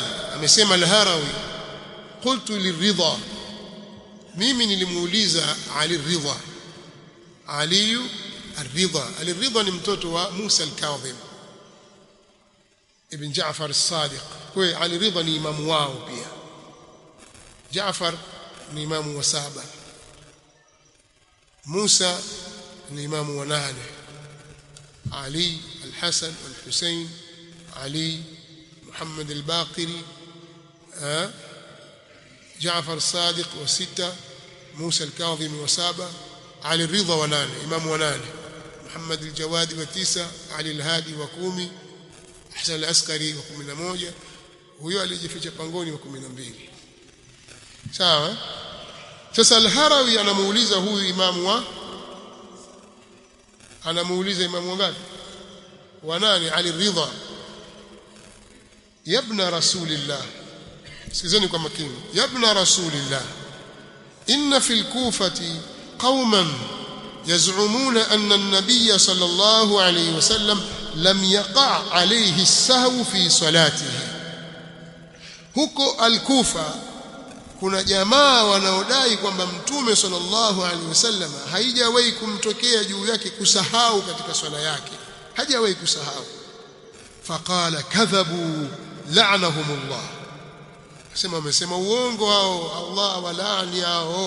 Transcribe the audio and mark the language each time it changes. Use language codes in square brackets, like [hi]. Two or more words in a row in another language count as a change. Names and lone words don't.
[sw] Amesema Al-Harawi [ar] قلت للرضا, [sw] mimi nilimuuliza Ali Ridha, Ali Ar-Ridha. Ali Ridha ni mtoto wa Musa al-Kadhim ibn Jaafar as-Sadiq. Kwa Ali Ridha ni imamu wao pia. Jaafar ni imamu wa 7, Musa ni imamu wa 8, Ali al-Hasan wal-Husayn, Ali Muhammad al-Baqiri, Jaafar as-Sadiq wa 6, Musa al-Kadhim wa 7, Ali Ridha wa 8, imamu wa 8, Muhammad al-Jawadi wa 9, Ali al-Hadi wa 10, Hasan al-Askari wa 11, huyo alijificha pangoni wa 12. Sawa? Sasa al-Harawi anamuuliza huyu imamu ngapi? Wa nani? Ali Ridha. [ar] يا ابن رسول الله, [sw] sikizeni kwa makini. [ar] يا ابن رسول الله، إن في الكوفة قوما يزعمون أن النبي صلى الله عليه وسلم لم يقع عليه السهو في صلاته. [sw] Huko al-Kufa kuna jamaa wanaodai kwamba mtume [ar] صلى الله عليه وسلم [sw] haijawahi kumtokea juu yake kusahau katika swala yake, hajawahi kusahau. [ar] فقال كذبوا لعنهم الله, [sw] wamesema uongo hao, Allah awalaani hao.